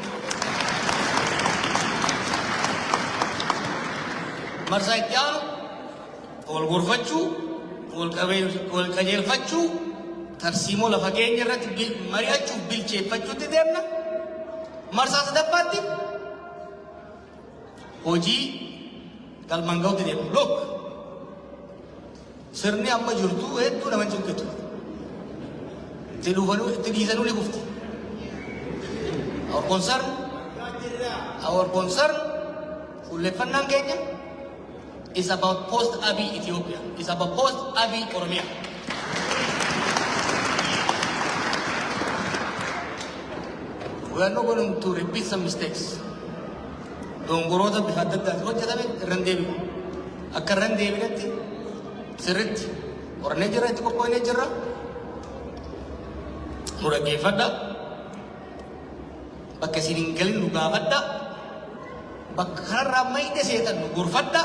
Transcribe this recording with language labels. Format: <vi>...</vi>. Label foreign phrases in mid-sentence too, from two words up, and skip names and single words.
<om>Marsaa itti aanu wal gorfachuu, wal qajeelfachuu, tarsiimoo lafa keenya irratti mari'achuuf bilcheeffachuutti deemna. Marsaa sadaffaatti hojii galmaan ga'utti deemna. Look, sirni amma jirtu hedduu nama cinqitu. Itti dhiisanuu ni gufti.</om> <en>Our concern,</en> <om>fuulleffannaan keenya</om> <en>is about post-Abiy Ethiopia. It's about post-Abiy Oromia. We are not going to repeat some mistakes.</en> <om>Dongoroota bifa adda addaatti hojjetame irraan deebi'u. Akka irraan deebinetti sirriitti qorannee jirra, itti qophoonee jirra. Nu dhaggeeffadha. Bakka isin hin galin nu gaafadha. Bakka kanarraa mayde seetan nu gorfadha.</om>